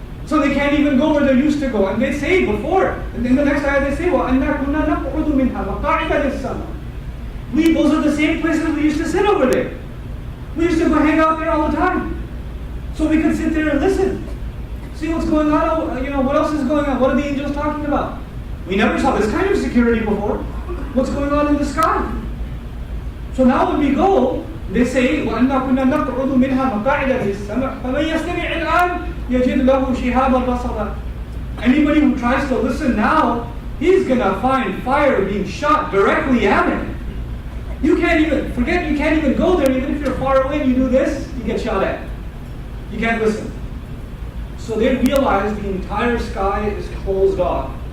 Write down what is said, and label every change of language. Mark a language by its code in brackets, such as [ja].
[en] So they can't even go where they used to go. And they say before, and in the next ayah they say, [ar] وَأَنَّا كُنَّا نَقْعُدُ مِنْهَا مَقَاعِدَ لِلسَّمَعِ. [en] Those are the same places we used to sit over there. We used to go hang out there all the time. So we could sit there and listen. See what's going on, what else is going on? What are the angels talking about? We never saw this kind of security before. What's going on in the sky? So now when we go, they say, [ar] وَأَنَّا كُنَّا نَقْعُدُ مِنْهَا مَقَاعِدَ لِلسَّمَعِ فَمَنْ يَسْتَمِعِ الْآنِ يَجِدْ لَهُ شِهَابًا رَصَدًا. [en] Anybody who tries to listen now, he's going to find fire being shot directly at him. You can't even go there. Even if you're far away and you do this, you get shot at. You can't listen. So they realize the entire sky is closed off.